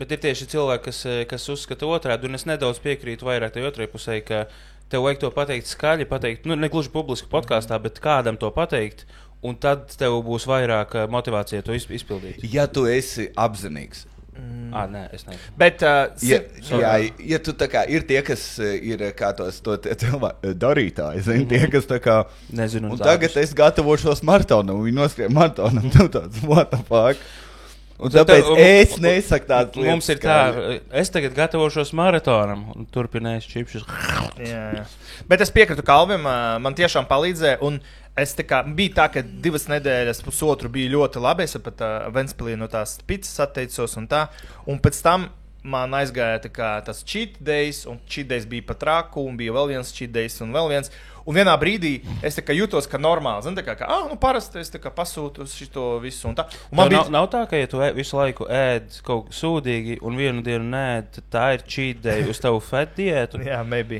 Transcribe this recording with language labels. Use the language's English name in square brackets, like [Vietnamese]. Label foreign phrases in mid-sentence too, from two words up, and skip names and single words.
[Latvian] Bet ir tieši cilvēki, kas uzskata otrādi, un es nedaudz piekrītu vairāk tai otrai pusē, ka tev vajag to pateikt skaļi, ne gluži publiski podkāstā, bet kādam to pateikt, un tad tev būs vairāk motivācija to izpildīt. Ja tu esi apzinīgs. Nē, es nezinu. Bet, ja tu tā kā ir tie, kas ir kā tos cilvēki darītāji, zini, tie, kas tā kā... Nezinu. Un tagad es gatavošos maratonam, viņi noskrien maratonam, tu tāds, [English] what the fuck? [Latvian] Un tāpēc es nesaku tādas lietas. Mums ir tā, es tagad gatavošos maratonam un turpināšu čipšus. Jā. Bet es piekrītu Kalvim, man tiešām palīdzēja. Un es biju tā, ka 2 nedēļas, pusotru bija ļoti labi. Es pat Ventspilī no tās pizzas atteicos un tā. Un pēc tam man aizgāja tas [English] cheat days, [Latvian] un [English] cheat days [Latvian] bija pat raku, un bija vēl viens [English] cheat days [Latvian] un vēl viens. Un vienā brīdī es jutos, ka normāli, zini, parasti es pasūtu šito visu un tā. Un man nav tā, ka ja tu visu laiku ēd kaut ko sūdīgi un vienu dienu nēd, tā ir [English] cheat day [Latvian] uz tavu fat diētu. Jā, maybe.